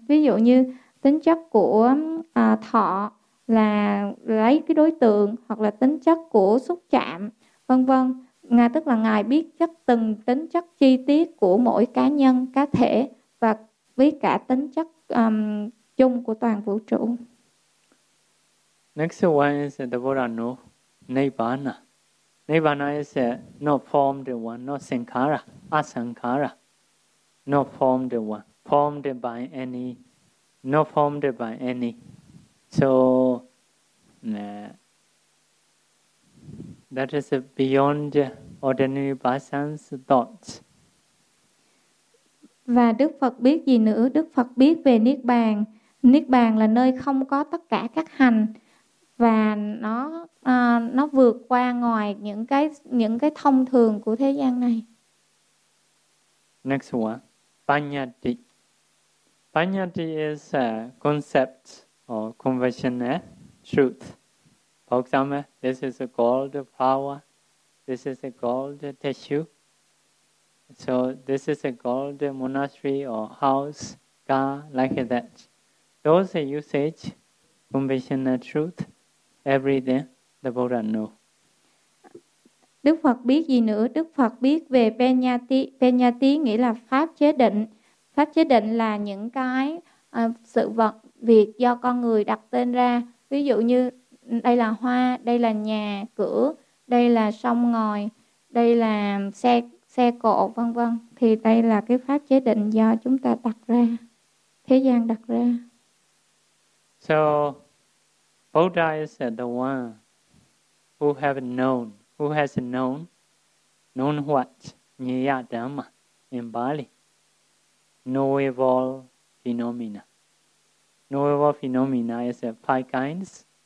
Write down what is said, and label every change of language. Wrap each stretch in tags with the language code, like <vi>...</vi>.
<vi>Ví dụ như tính chất của thọ là lấy cái đối tượng, hoặc là tính chất của xúc chạm, vân vân. Ngài, tức là Ngài biết chất từng tính chất chi tiết của mỗi cá nhân, cá thể, và với cả tính chất chung của toàn vũ trụ.</vi> <en>Next one is the Buddha know Nibbana. Nibbana is not formed one, not sankhara, asankhara. Not formed one, formed by any, not formed by any. So, that is beyond ordinary person's thoughts.</en> <vi>Và Đức Phật biết gì nữa? Đức Phật biết về Niết Bàn. Niết Bàn là nơi không có tất cả các hành, và nó vượt qua ngoài những cái thông thường của thế gian này.</vi> <en>Next one, Panyati. Panyati is a concept or conversion, truth. For example, this is a gold flower, this is a gold tissue. So this is a gold monastery or house, car, like that. Those usage, conversion truth, everything the Buddha know.</en> <vi>Đức Phật biết gì nữa? Đức Phật biết về Panyati. Panyati nghĩa là pháp chế định. Pháp chế định là những cái sự vật, việc do con người đặt tên ra. Ví dụ như đây là hoa, đây là nhà, cửa, đây là sông ngòi, đây là xe cộ, vân vân. Thì đây là cái pháp chế định do chúng ta đặt ra, thế gian đặt ra.</vi> <en>So, Buddha is the one who have known, who has known, known what? Nyaya Dhamma in Bali. Knowable phenomena. Knowable phenomena is five kinds.</en>